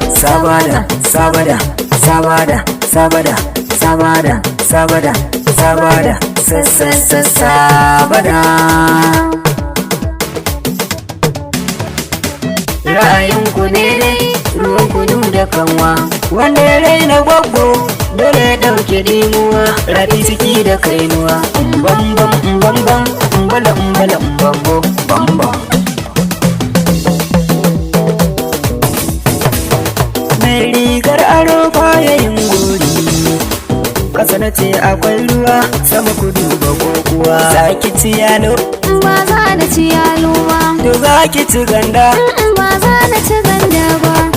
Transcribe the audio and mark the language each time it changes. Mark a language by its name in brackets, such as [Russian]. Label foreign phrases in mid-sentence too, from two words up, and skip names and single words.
[Hausa] Sabada, sabada, sabada, sabada, sabada, sabada, sabada, sa, sa, sa, sabada. Ra'ayinku ne dai, ruwan kunu da kanwa. Wanda ya raina gwaggo, dole ya ɗauke dimuwa. Rafi ciki da kainuwa. Bam, bam, bam, bam, bala, bala, bam, bam, bam, bam. Mai rigar aro baya yin gori. Ƙasa na ce akwai ruwa, sama ku duba kokuwa. Za ki ci yalo? Ba za na ci yalo ba. To za ki ci ganda? Mm-mm, ba za na ci ganda ba.